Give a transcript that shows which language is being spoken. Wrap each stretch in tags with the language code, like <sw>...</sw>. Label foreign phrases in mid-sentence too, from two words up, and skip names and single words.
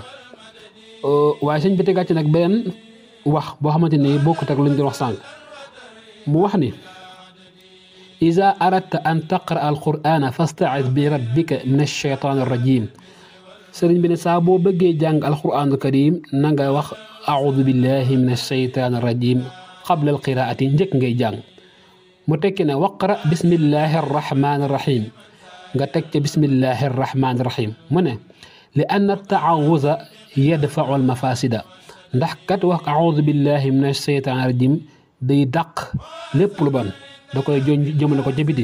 <wo>waaye sëñ bi tegaat ci nag beneen wax boo xamante ni bokkut ak luñ doon wax sànq. mu wax ni</wo> <ar>إذا أردت أن تقرأ القرآن فاستعذ بالله من الشيطان الرجيم.</ar> <wo>sëriñ bi ne saa boo bëggee jàng</wo> <ar>القرآن الكريم</ar> <wo>na nga wax</wo> <ar>أعوذ بالله من الشيطان الرجيم قبل القراءة,</ar> <wo>njëkk ngay jàng. mu tekki ne</wo> <ar>واقرأ بسم الله الرحمن الرحيم,</ar> <wo>nga teg ca</wo> <ar>بسم الله الرحمن الرحيم.</ar> <wo>mu ne li</wo> <ar>أن التعوذ يدفع المفاسد,</ar> <wo>ndax kat wax</wo> <ar>أعوذ بالله من الشيطان الرجيم</ar> <wo>day dàq lépp lu bon, da koy jëmale ko ca biti.</wo>